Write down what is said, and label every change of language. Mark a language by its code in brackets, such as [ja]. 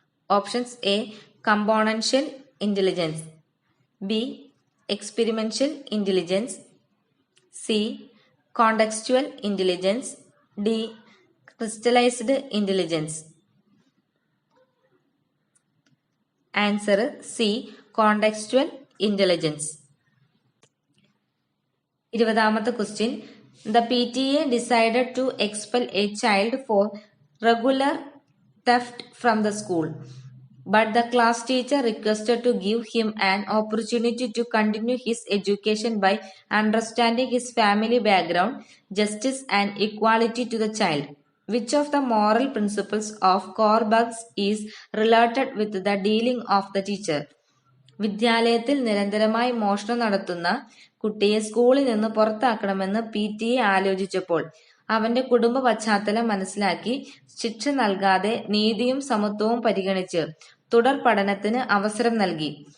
[en] Options A componential intelligence, B experiential intelligence, C contextual intelligence, D crystallised intelligence. Answer C contextual intelligence. 20ാമത്തെ question, the PTA decided to expel a child for regular theft from the school, but the class teacher requested to give him an opportunity to continue his education by understanding his family background, justice and equality to the child. Which of the moral principles of Kohlberg's is related with the dealing of the teacher? [ml] വിദ്യാലയത്തിൽ നിരന്തരമായി മോഷണം നടത്തുന്ന കുട്ടിയെ സ്കൂളിൽ നിന്ന് പുറത്താക്കണമെന്ന് PTA ആലോചിച്ചപ്പോൾ അവന്റെ കുടുംബ പശ്ചാത്തലം മനസ്സിലാക്കി ശിക്ഷ നൽകാതെ നീതിയും സമത്വവും പരിഗണിച്ച് തുടർ പഠനത്തിന് അവസരം നൽകി.